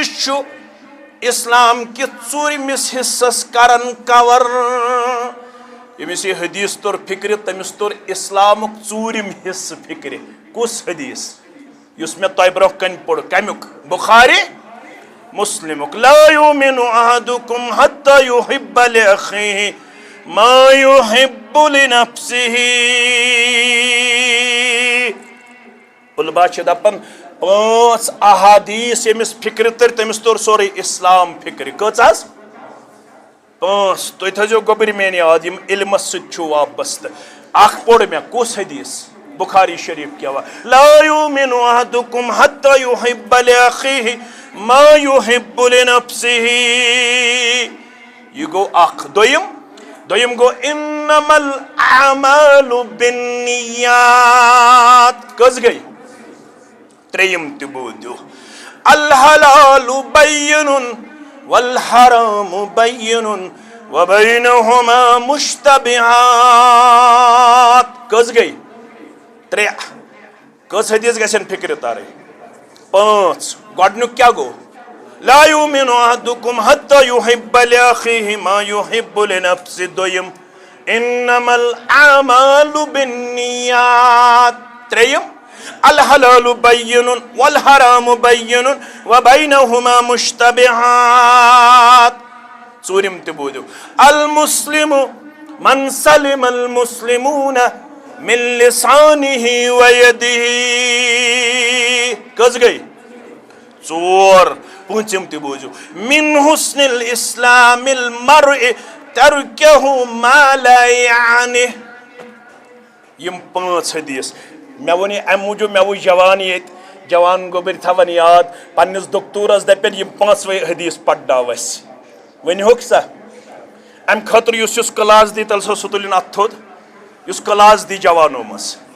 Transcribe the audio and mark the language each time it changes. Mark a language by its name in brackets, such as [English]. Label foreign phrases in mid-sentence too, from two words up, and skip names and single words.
[Kashmiri] چھُ اسلام کہ ژوٗرمِس حصس کرن کور ییٚمِس یہ حدیث توٚر فکرِ تٔمِس توٚر اسلامُک ژوٗرِم حصہٕ فکرِ کُس حدیث یُس مےٚ تۄہہِ برونٛہہ کنہِ پوٚر کمیُک بخاری مسلمُک [Arabic] لا یؤمن احدکم حتی یحب لأخیہ ما یحب لنفسہ [Kashmiri] علماء چھِ دپان 5 احادیث ییٚمِس فکرِ تٔر تٔمِس توٚر سورُے اسلام فکرِ کٔژ حظ 5 تُہۍ تھٲیزیو گوٚبٕرۍ میٲنۍ یاد یم علمس سۭتۍ چھُ وابستہٕ اکھ پوٚر مےٚ کُس حدیث بخاری شریف کیا وا [Arabic] لا یؤمن احدکم حتی یحب لأخیہ ما یحب لنفسہ [Kashmiri] یہ گو اکھ دویم گو [Arabic] انما الاعمال بالنیات [Kashmiri] کس گئی تریم تہ بوٗزِو [Arabic] الحلال بین والحرام بین وبینہما [Kashmiri] مشتبہات کس گئی 3 کس حدیث گژھن فکرِ ترٕنۍ 5 گۄڈنیُک کیٛاہ گوٚو [Arabic] لا يؤمن أحدكم حتى يحب لأخيه ما يحب لنفسه دويم إنما الأعمال بالنيات تريم الحلال بين والحرام بين وبينهما مشتبهات [Kashmiri] ژوٗرِم تہِ بوٗزِو [Arabic] المسلم من سلم المسلمون من لسانه ويده [Kashmiri] کٔژ گٔے ژور پوٗنٛژِم تہِ بوٗزِو [Arabic] من حسن الاسلام المرء تركه ما لا يعنيه [Kashmiri] یِم پانٛژھ حدیث مےٚ ووٚن یہِ اَمہِ موٗجوٗب مےٚ وٕچھ جوان ییٚتہِ جوان گوٚبٕرۍ تھاوان یاد پنٛنِس دکتورس دپن یِم پانٛژوَے حدیث پرناو اَسہِ ؤنۍہوکھ سا اَمہِ خٲطرٕ یُس کلاس دی تیٚلہِ سُہ تُلِنۍ اَتھ تھوٚد یُس کلاس دی جوانو منٛز